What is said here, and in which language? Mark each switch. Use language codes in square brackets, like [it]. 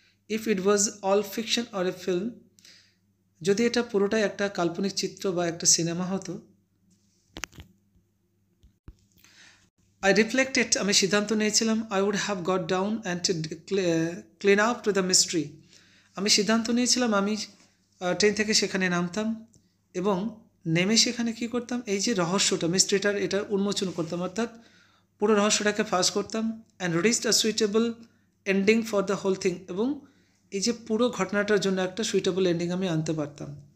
[en] if it was all fiction or a film, [bn] যদি এটা পুরোটাই একটা কাল্পনিক চিত্র বা একটা সিনেমা হতো, [en] I reflected, [bn] আমি সিদ্ধান্ত নিয়েছিলাম [en] I would have got down and to clean up to the mystery. [bn] আমি সিদ্ধান্ত নিয়েছিলাম আমি ট্রেন থেকে সেখানে নামতাম এবং নেমে সেখানে কি করতাম, এই যে রহস্যটা মিস্ট্রিটার এটা উন্মোচন করতাম, অর্থাৎ পুরো রহস্যটাকে ফাঁস করতাম [en] and reached a suitable ending for the whole thing, [bn] এবং এই যে পুরো ঘটনাটার জন্য একটা সুইটেবল এন্ডিং আমি আনতে পারতাম।